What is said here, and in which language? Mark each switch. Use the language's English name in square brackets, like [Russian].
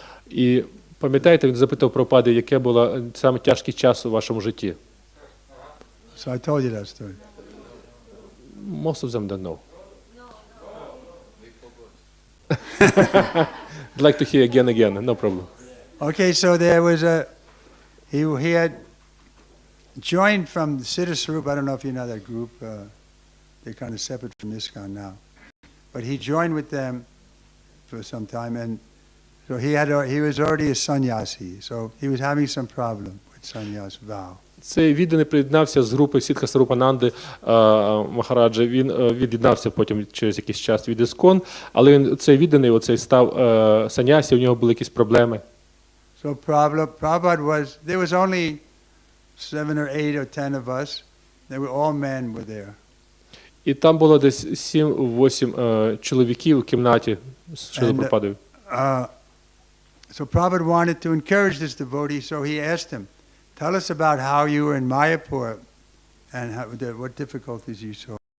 [Ukrainian] І пам'ятаєте, він запитав Прабхупади, яке було саме тяжкий час у вашому житті? [English] So I told you that story. Most of them don't know. I'd like to hear again, no problem. Okay, so there was he had joined from Siddha Swarup. I don't know if you know that group. They're kind of separate from ISKCON now. But he joined with them for some time, and so he was already a sannyasi, so he was having some problem with sannyas vow. [Ukrainian] Цей відданий приєднався з групи Сідха Сварупананди Махараджа. Він від'єднався потім через якийсь час від ISKCON, але він цей відданий, оцей став санясі, у нього були якісь проблеми. [English] So Prabhupada there was only 7 or 8 or 10 of us. All men were there. [Ukrainian] І там було десь 7-8 чоловіків в кімнаті з Шрилою Прабхупадою. [English] So Prabhupada wanted to encourage this devotee, so he asked him, tell us about how you were in Mayapur and what difficulties you saw.